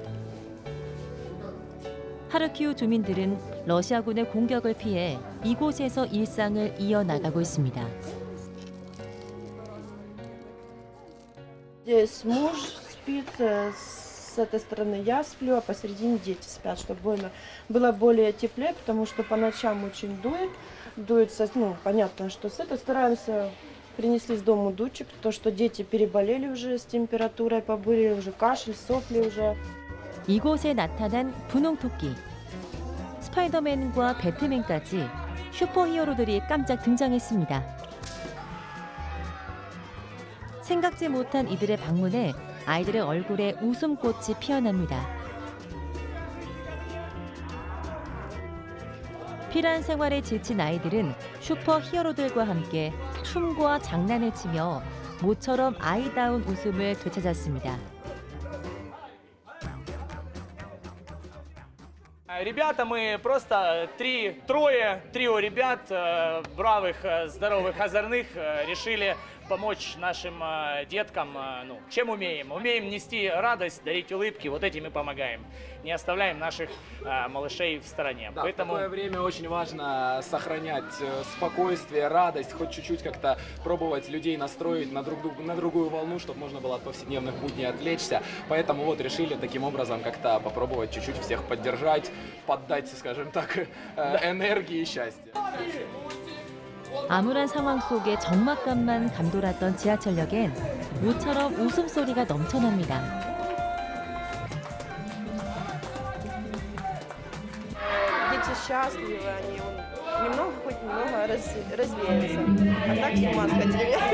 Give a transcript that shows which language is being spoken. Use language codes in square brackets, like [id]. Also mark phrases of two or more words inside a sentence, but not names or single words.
[ko] 하르키우 주민들은 러시아군의 공격을 피해 이곳에서 일상을 이어나가고 있습니다. [ru] Здесь муж спит с с этой стороны я сплю, а посередине дети спят, чтобы было более теплее, потому что по ночам очень дует, ну, понятно, что с этой стараемся. Принесли с дому дучек, то, что дети переболели уже с температурой, побыли уже кашель, сопли уже. [ko] 이곳에 나타난 분홍토끼. 스파이더맨과 배트맨까지 슈퍼히어로들이 깜짝 등장했습니다. 생각지 못한 이들의 방문에 아이들의 얼굴에 웃음꽃이 피어납니다. 피란 생활에 지친 아이들은 슈퍼히어로들과 함께 춤과 장난을 치며 모처럼 아이다운 웃음을 되찾았습니다. [ru] Ребята, мы просто трио ребят, бравых, здоровых, озорных, решили помочь нашим деткам, ну, чем умеем. Умеем нести радость, дарить улыбки, вот этим и помогаем. Не оставляем наших малышей в стороне. Да, Поэтому... в такое время очень важно сохранять спокойствие, радость, хоть чуть-чуть как-то пробовать людей настроить на другую волну, чтобы можно было от повседневных будней отвлечься. Поэтому вот решили таким образом как-то попробовать чуть-чуть всех поддержать, поддать, скажем так, энергии и счастья. [ko] 암울한 상황 속에 적막감만 감돌았던 지하철역엔 모처럼 웃음소리가 넘쳐납니다. [ru] Дети счастливы, они немного, хоть немного развеются. А так с ума сходили.